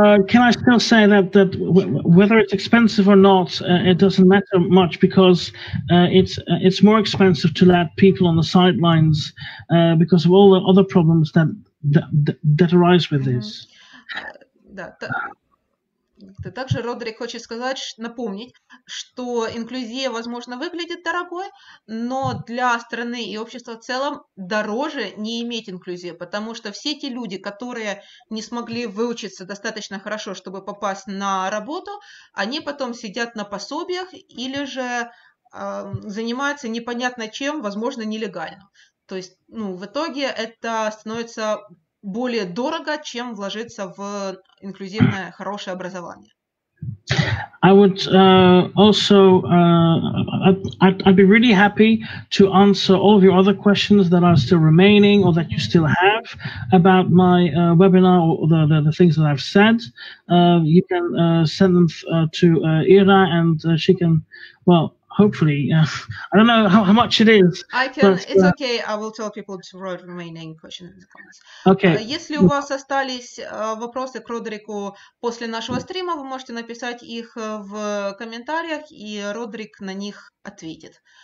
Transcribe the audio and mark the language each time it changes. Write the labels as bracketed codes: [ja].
[en] Can I still say that whether it's expensive or not, it doesn't matter much, because it's more expensive to let people on the sidelines because of all the other problems that arise with this. [ru] Да, также Родрик хочет сказать, напомнить, что инклюзия, возможно, выглядит дорогой, но для страны и общества в целом дороже не иметь инклюзию, потому что все те люди, которые не смогли выучиться достаточно хорошо, чтобы попасть на работу, они потом сидят на пособиях или же занимаются непонятно чем, возможно, нелегально. То есть, в итоге это становится более дорого, чем вложиться в инклюзивное хорошее образование. [en] I would also, I'd be really happy to answer all of your other questions that are still remaining or that you still have about my webinar or the things that I've said. You can send them to Ira, and she can, well, hopefully, I don't know how much it is. It's okay, I will tell people to write remaining questions in the comments. Okay. [ru] Если у вас остались вопросы к Родрику после нашего стрима, вы можете написать их в комментариях, и Родрик на них ответит.